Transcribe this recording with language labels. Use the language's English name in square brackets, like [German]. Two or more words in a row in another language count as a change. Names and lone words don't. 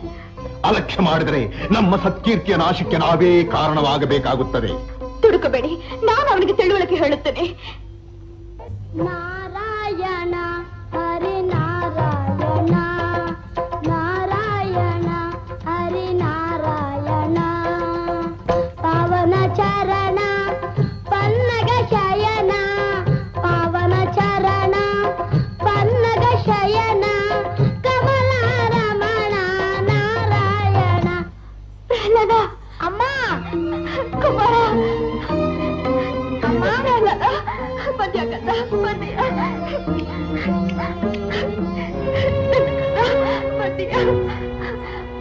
[Kannada] ಅಲಕ್ಷ್ಯ ಮಾಡಿದರೆ ನಮ್ಮ ಸತ್ಕೀರ್ತಿಯ ನಾಶಕ್ಕೆ ನಾವೇ ಕಾರಣವಾಗಬೇಕಾಗುತ್ತದೆ. ತುಡುಕಬೇಡಿ, ನಾನು ಅವನಿಗೆ ತಿಳುವಳಿಕೆ ಹೇಳುತ್ತೇನೆ. ನಾರಾಯಣ ಹರಿ ನಾರಾಯಣ, ನಾರಾಯಣ ಹರಿ ನಾರಾಯಣ. ಪಾವನ ಚರಣ ಪನ್ನಗ ಶಯನ, ಪಾವನ ಚರಣ ಪನ್ನಗ ಶಯನ, ಕಮಲ ರಮಣ ನಾರಾಯಣ. ಪ್ರಹ್ಲಾದ, ಅಮ್ಮ, ಕುಮಾರ, ಅಮ್ಮ, ಪ್ರಹ್ಲಾದ, ಪದ್ಯ ಕಂದ, ಪದ್ಯ ಪದ್ಯ.